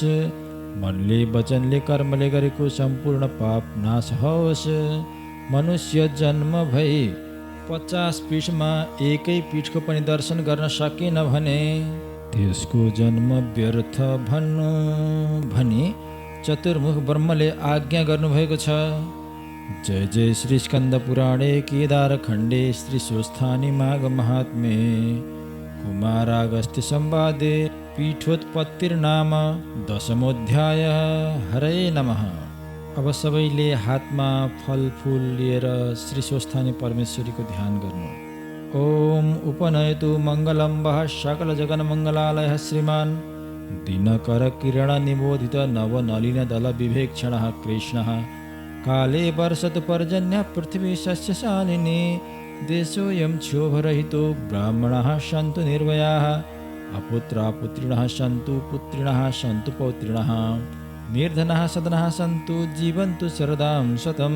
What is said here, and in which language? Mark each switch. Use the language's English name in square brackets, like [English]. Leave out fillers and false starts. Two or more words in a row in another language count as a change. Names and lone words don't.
[Nepali] मनले वचनले कर्मले गरेको सम्पूर्ण पाप नाश होस्। मनुष्य जन्म भई 50 पीठमा एकै पीठको पनि दर्शन गर्न सकेन भने त्यसको जन्म व्यर्थ भन्नु भनी चतुर्मुख ब्रह्मले आज्ञा गर्नुभएको छ। [Sanskrit] जय जय श्री स्कंद पुराणे केदार खण्डे श्री स्वस्थानी माघ महात्म्ये कुमारागस्त्य संवादे पीठोत्पत्तिर्नाम दशमोऽध्याय। हरे नमः। [Nepali] अब सबैले हातमा फलफुल लिएर श्री स्वस्थानी परमेश्वरीको ध्यान गर्नु। [Sanskrit] ओम उपनयतु मङ्गलं वः सकल जगन्मङ्गलालयः श्रीमान् दिनकर किरण निबोधित नवनलिन दल विवेक्षणः कृष्णः काले वर्षतु पर्जन्यः पृथिवी सस्यशालिनी देशोऽयं क्षोभरहितो ब्राह्मणाः सन्तु निर्भयाः अपुत्रापुत्रिणः सन्तु पुत्रिणः सन्तु पौत्रिणः निर्धनाः सदनाः सन्तु जीवन्तु शरदां शतं।